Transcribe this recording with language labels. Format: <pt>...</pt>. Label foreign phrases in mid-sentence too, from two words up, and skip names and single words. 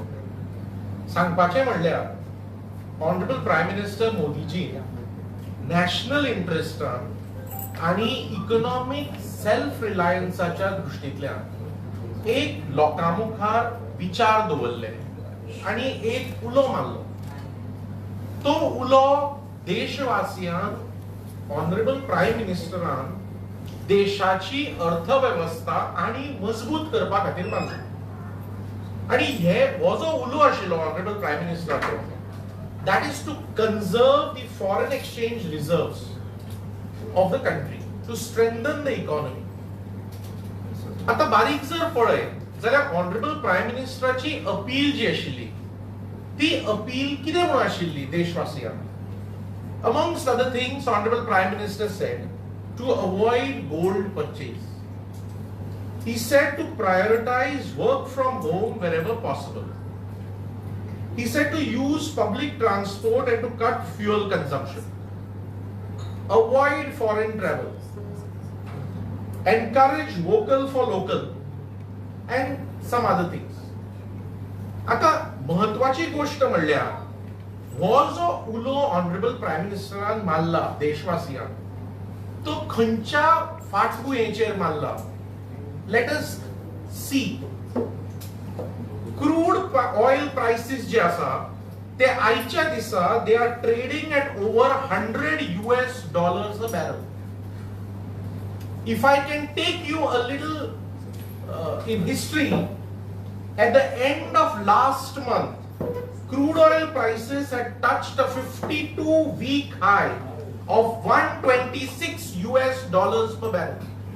<kok>सांगपाचें म्हणल्यार</kok> <en>Honorable Prime Minister</en> <kok>मोदीजी नॅशनल इंटरेस्टान आणि इकॉनॉमिक सेल्फ रिलायन्साच्या दृश्टींतल्यान एक लोकां मुखार विचार दवरले आणि एक उलो मारलो. तो उलो देशवासियांक</kok> <en>Honorable Prime</en> <kok>मिनिस्टरान देशाची अर्थव्यवस्था आणि मजबूत करपा खातीर मारलो. आणि हो जो उलो आशिल्लो</kok> <en>Honorable Prime</en> <kok>मिनिस्टराचो,</kok> <en>that is to conserve the foreign exchange reserves of the country, to strengthen the economy.</en> <kok>आता बारीक जर पळयत जाल्यार</kok> <en>Honorable Prime</en> <kok>मिनिस्टराची अपील जी आशिल्ली ती अपील कितें म्हणून आशिल्ली देशवासियांक?</kok> <en>Amongst other things, Honorable Prime Minister said to avoid gold purchase. He said to prioritize work from home wherever possible. He said to use public transport and to cut fuel consumption. Avoid foreign travel. Encourage vocal for local. And some other things.</en> <kok>आता महत्वाची गोष्ट म्हणल्यार हो जो उलो</kok> <en>Honorable Prime</en> <kok>मिनिस्टरान मारला देशवासियांक तो खंयच्या फाटभुंयेचेर मारला?</kok> <en>Let us see. Crude oil prices</en> <kok>जे आसा ते आयच्या दिसा</kok> <en>they are trading at over $100 a barrel. If I can take you a little in history, at the end of last month, crude oil prices had touched a 52-week high of $126 per barrel.</en>